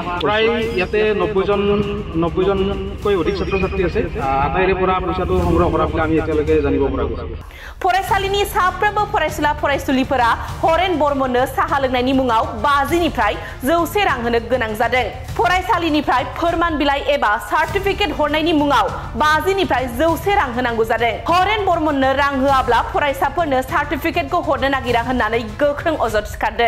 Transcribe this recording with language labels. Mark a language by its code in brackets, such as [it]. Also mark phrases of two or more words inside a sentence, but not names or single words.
[as] প্ৰায় ইয়াতে 90 জন কৈ অধিক ছাত্ৰ ছাত্ৰী আছে আটাইৰে পৰা পইচাটো সংগ্ৰহ কৰা বুলি আমি এতিয়ালৈকে জানিব পৰা গৈছে। [brx] फरायसालिनि साफ्रोमबो फरायसुला फरायसुलिफोरा हरेन बर्मननो साहा लोंनायनि मुङाव 50 निफ्राय 100 रां होनो गोनां जादों। फरायसालिनिफ्राय फोरमान बिलाइ एबा सार्टिफिकेट हरनायनि मुङाव 50 निफ्राय 100 रां होनांगौ जादों। हरेन बर्मननो रां होआब्ला फरायसाफोरनो सार्टिफिकेटखौ हरनो नागिरा होननानै गोख्रों अजद सिखारदों।